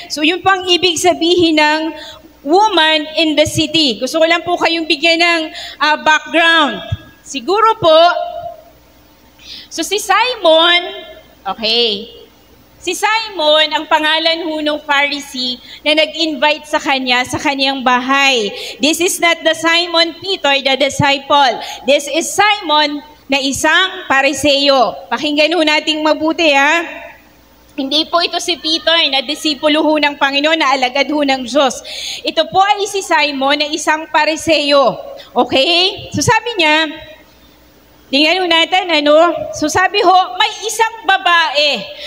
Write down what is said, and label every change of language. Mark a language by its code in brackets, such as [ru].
[tl] So yun pang ibig sabihin ng [en] woman in the city. [tl] Gusto ko lang po kayong bigyan ng background. Siguro po, so si Simon, okay. Si Simon, ang pangalan ho ng Pharisee na nag-invite sa kanya sa kanyang bahay. [en] This is not the Simon Peter, the disciple. This is [tl] Simon na isang Phariseo. Pakinggan ho nating mabuti, Hindi po ito si Peter na disipulo ho ng Panginoon, na alagad ho ng Diyos. Ito po ay si Simon na isang Phariseo. Okay? So sabi niya, tingnan natin, So sabi ho, may isang babae.